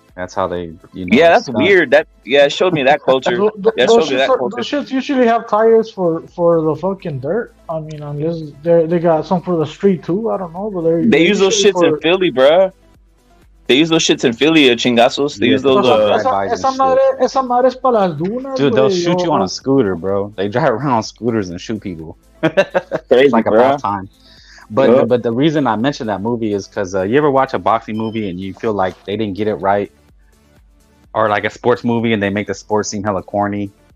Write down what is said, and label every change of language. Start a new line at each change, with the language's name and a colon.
English: That's how they, Yeah, that's weird. It showed me that culture. Those shits usually have tires for the fucking dirt. I mean, unless they got some for the street too. I don't know, but they use those shits in Philly, bro. They use those shits in Philly, chingazos. They use those.
Spanish: Esa madre es para las dunas.
English: Dude, they'll shoot you on a scooter, bro. They drive around on scooters and shoot people. Crazy, it's like bro. about time. But the reason I mentioned that movie is because you ever watch a boxing movie and you feel like they didn't get it right, or like a sports movie and they make the sports seem hella corny.